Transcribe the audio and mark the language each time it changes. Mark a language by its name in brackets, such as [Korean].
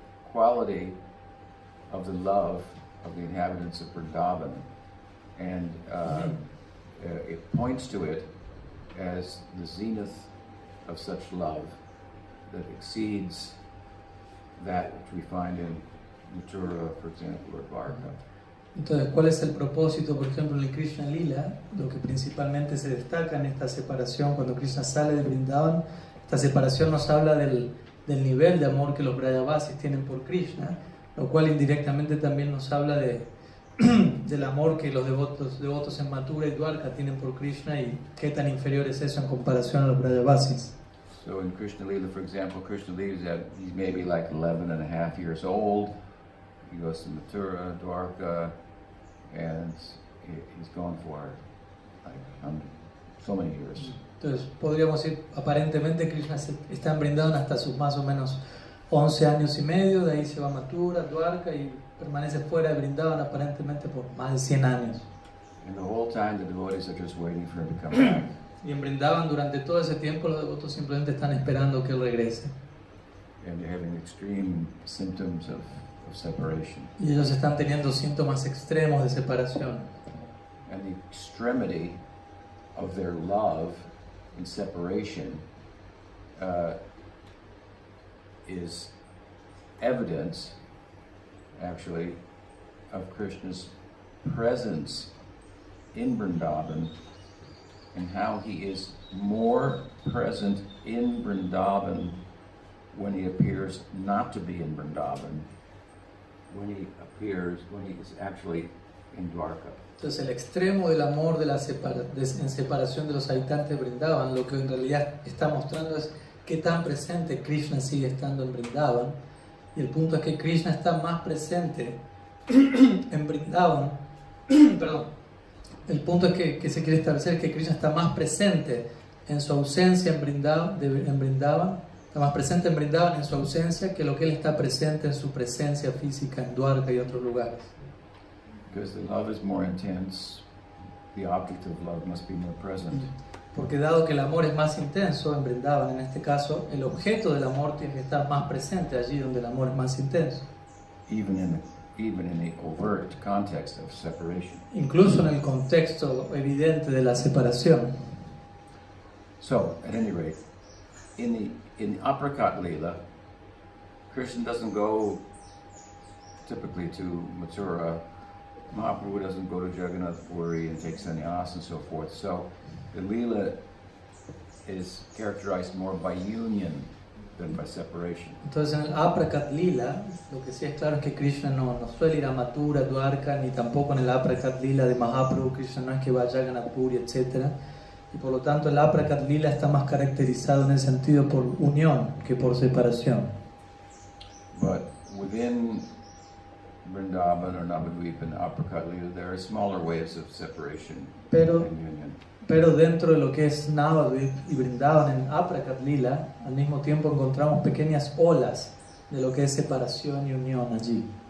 [English] quality of the love of the inhabitants of Vrindavan, and it points to it as the zenith of such love that exceeds that which we find in Mathura, for example, or Dwarka. [Spanish] Entonces, ¿cuál es el propósito, por ejemplo, en el Krishna Lila? Lo que principalmente se destaca en esta separación, cuando Krishna sale de Vrindavan, esta separación nos habla del nivel de amor que los Brajavasis tienen por Krishna, lo cual indirectamente también nos habla del amor que los devotos en Mathura y Dwarka tienen por Krishna y qué tan inferior es eso en comparación a los Brajavasis. [English] So in Krishna Lila, for example, Krishna Lila, he's maybe like 11 and a half years old. He goes to Mathura, Dwarka, and he's gone for like so many years. [Spanish] Entonces, podríamos decir, aparentemente Krishna está en Vrindavan hasta sus más o menos 11 años y medio, de ahí se va a Mathura, Dwarka y permanece fuera de Vrindavan aparentemente por más de 100 años. [English] And the whole time the devotees are just waiting for him to come back. [Spanish] Y en Vrindavan durante todo ese tiempo los devotos simplemente están esperando que él regrese. [English] And they're having extreme symptoms of separation. [Spanish] Y ellos están teniendo síntomas extremos de separación. [English] And the extremity of their love in separation is evidence, actually, of Krishna's presence in Vrindavan and how he is more present in Vrindavan when he appears not to be in Vrindavan, when he is actually in Dwarka. [Spanish] Entonces el extremo del amor en separación de los habitantes de Vrindavan, lo que en realidad está mostrando es qué tan presente Krishna sigue estando en Vrindavan. Y el punto es que Krishna está más presente en Vrindavan. Perdón. El punto es que se quiere establecer que Krishna está más presente en su ausencia en Vrindavan, está más presente en Vrindavan en su ausencia que lo que él está presente en su presencia física en Dwarka y otros lugares. [English] Because the love is more intense, the object of love must be more present. [Spanish] Porque dado que el amor es más intenso en Vrindavan, en este caso, el objeto del amor tiene que estar más presente allí donde el amor es más intenso. [English] Even in the overt context of separation. [Spanish] Incluso en el contexto evidente de la separación. [English] So, at any rate, in Aprakat Lila, Krishna doesn't go typically to Mathura. Mahaprabhu doesn't go to Jagannath Puri and take sannyas and so forth. So the Leela is characterized more by union than by separation. [Spanish] Entonces en el Aprakat Lila, lo que sí es claro es que Krishna no suele ir a Mathura, Dwarka, ni tampoco en el Aprakat Lila de Mahaprabhu. Krishna no es que vaya a Jagannath Puri, etc. Y por lo tanto el Aprakat Lila está más caracterizado en el sentido por unión que por separación. [English] But within Vrindavan or Navadvip and Aprakat Lila, there are smaller ways of separation [Spanish] Pero [English] and union. [Spanish] Pero dentro de lo que es Navadvip y Vrindavan en Aprakat Lila, al mismo tiempo encontramos pequeñas olas de lo que es separación y unión allí.